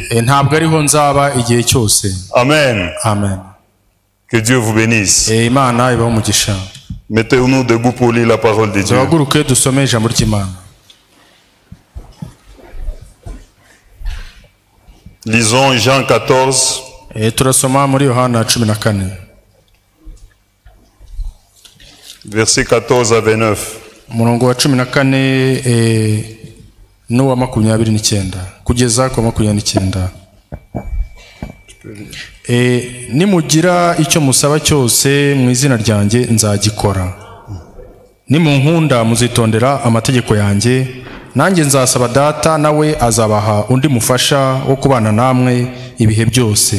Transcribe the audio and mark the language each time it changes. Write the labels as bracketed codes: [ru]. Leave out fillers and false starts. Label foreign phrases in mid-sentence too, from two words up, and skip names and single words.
[rw] ntabwo ariho nzaba igihe cyose. Amen. Amen. [fr] Que Dieu vous bénisse. [rw] Imana ibaho umugisha. [fr] Mettez-nous debout pour lire la parole de Dieu. [rw] duhaguruke dusome ijambo ry'Imana. [fr] Lisons Jean 14. [rw] turasoma muri Yohana 14. [fr] Verset 14 à 29. [rw] umurongo wa 14 n'uwa 29 kugeza ku 29. nimugira icyo musaba cyose mu izina ryanjye nzagikora. nimunkunda muzitondera amategeko yanjye, nanjye nzasaba Data, nawe azabaha undi mufasha wo kubana namwe ibihe byose.